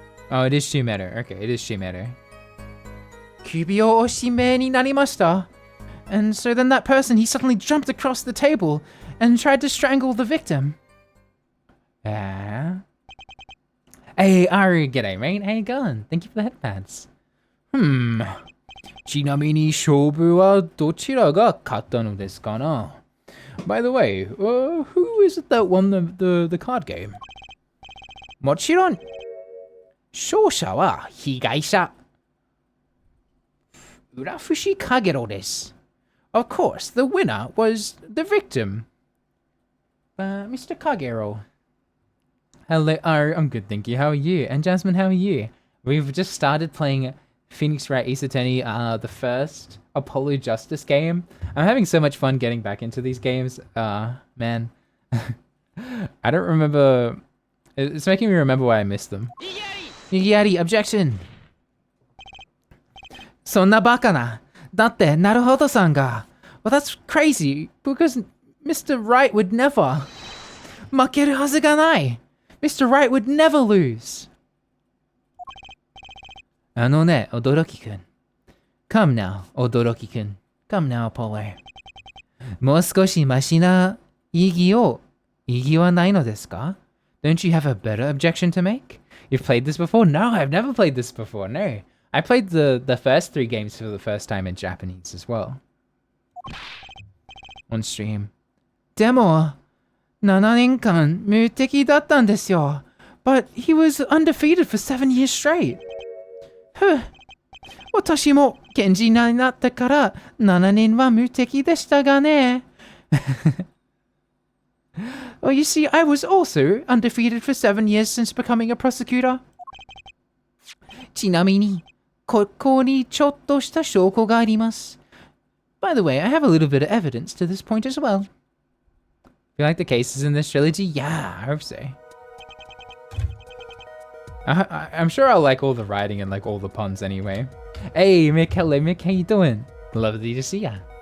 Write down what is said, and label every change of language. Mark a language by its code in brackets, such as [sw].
[en] Oh, it is Shimeru. Okay, it is Shimeru. [ja] Kubi o oshime ni narimashita. [en] And so then that person, he suddenly jumped across the table and tried to strangle the victim. Hey, Aru, g'day, mate. How you going? Thank you for the headpads. [ja] ちなみに勝負はどちらが勝ったのですかな? [en] By the way, who is it that won the card game? [ja] もちろん勝者は被害者浦伏かげろです。 [en] Of course, the winner was the victim. Mr. Kagero. Hello, I'm good, thank you. How are you? And Jasmine, how are you? We've just started playing Phoenix Wright Ace Attorney, the first Apollo Justice game. I'm having so much fun getting back into these games. Man. I don't remember... It's making me remember why I missed them. Yari, objection! [ja] そんなバカな。だってなるほどさんが。 [en] Well, that's crazy, because Mr. Wright would never. [ja] 負けるはずがない。 [en] Mr. Wright would never lose. [ja] あのね、驚きくん。 [en] Come now, 驚きくん。 Come now, Apollo. [ja] もう少しマシな意義はないのですか? [en] Don't you have a better objection to make? You've played this before? No, I've never played this before, no. I played the first 3 games for the first time in Japanese as well. On stream. [ja] でも、7年間無敵だったんですよ. [en] But he was undefeated for 7 years straight. [ja] 私も賢治になったから7年は無敵でしたがね. [en] Well, you see, I was also undefeated for 7 years since becoming a prosecutor. [ja] ちなみに、ここにちょっとした証拠があります. [en] By the way, I have a little bit of evidence to this point as well. You like the cases in this trilogy? Yeah, I hope so. I'm sure I'll like all the writing and like all the puns anyway. Hey, Mick, hello, Mick, how you doing? Lovely to see ya.